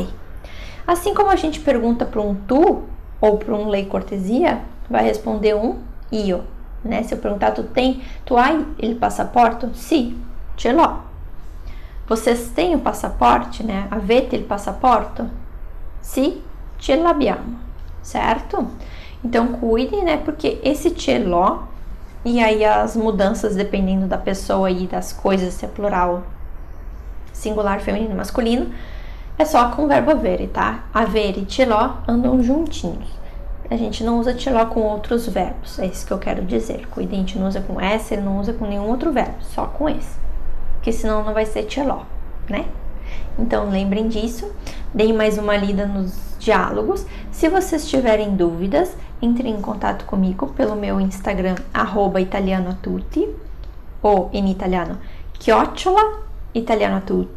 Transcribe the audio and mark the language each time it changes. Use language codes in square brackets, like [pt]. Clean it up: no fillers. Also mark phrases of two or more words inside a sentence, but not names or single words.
[pt] Assim como a gente pergunta para um tu ou para um [it] lei cortesia, [pt] vai responder um io, né? Se eu perguntar, [it] tu hai il passaporto? Sì, ce l'ho. [pt] Vocês têm o passaporte, né? [it] Avete il passaporto? Sì, ce l'abbiamo, [pt] certo? Então, cuidem, né? Porque esse [it] ce l'ho, [pt] e aí as mudanças dependendo da pessoa e das coisas, se é plural, singular, feminino, masculino, é só com o verbo avere, tá? Avere e [it] ce l'ho [pt] andam juntinhos. A gente não usa [it] ce l'ho [pt] com outros verbos, é isso que eu quero dizer. Cuidem, a gente não usa com essere, não usa com nenhum outro verbo, só com esse. Porque senão não vai ser [it] ce l'ho, [pt] né? Então, lembrem disso. Deem mais uma lida nos diálogos. Se vocês tiverem dúvidas, entrem em contato comigo pelo meu Instagram, @italianoatutti, ou em italiano, @italianoatutti.